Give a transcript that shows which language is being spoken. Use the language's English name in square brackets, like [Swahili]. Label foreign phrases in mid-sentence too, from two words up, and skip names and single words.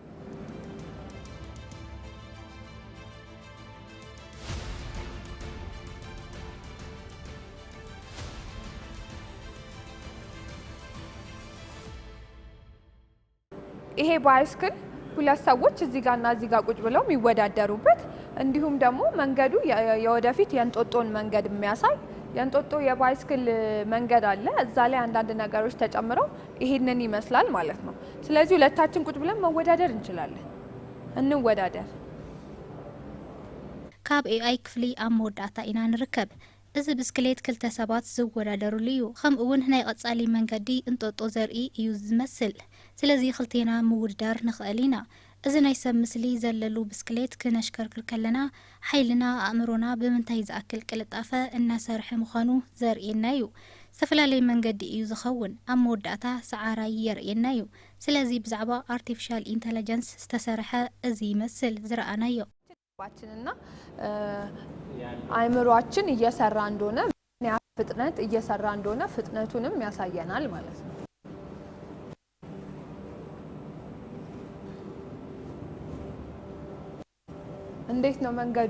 [Amharic] ይሄ ባይስክል ሁለት ሰዎች እዚህ ጋርና እዚህ ጋር ቁጭ ብለው የሚወዳደሩበት እንዲሁም ደግሞ መንገዱ የወደፊት የእንጦጦን መንገድ የሚያሳይ የእንጦጦ የባይስክል መንገድ አለ እዛ ላይ አንዳንድ ነገሮች ተጨምረው ይሄንን ይመስላል ማለት ነው ስለዚህ ሁለታችን ቁጭ ብለን መወዳደር እንችላለን እንወዳደር [Tigrinya] ካብ ኤአይ ክፍሊ ኣብ መወዳእታ ኢና ንርከብ እዚ ብስክሌት ክልተ ሰባት ዝወዳደሩሉ እዩ ከምኡውን ናይ ቀጻሊ መንገዲ እንጦጦ ዘርኢ እዩ ዝመስል ስለዚ ክልቴና ምውድዳር ንኽእል ኢና እዚ ናይ ሰብ ምስሊ ዘለሉ ብስክሌት ክነሽከርክር ከለና ሓይልና ኣእምሮና ብምንታይ ዝኣክል ቅልጣፈ እናሰርሐ ምዃኑ ዘርኤና እዩ ዝተፈላለዩ መንገዲ እዩ ዝኸውን ኣብ መወዳእታ ሰዓራይ የርኤና እዩ ስለዚ ብዛዕባ [English] artificial intelligence [Tigrinya] ዝተሰርሐ እዚ ይመስል ዝረኣናዮ [Amharic] ባችንና አእምሮአችን እየሰራ እንደሆነ ፍጥነት እየሰራ እንደሆነ ፍጥነቱንም ያሳየናል ማለት ነው እንዴት ነው መንገዱ?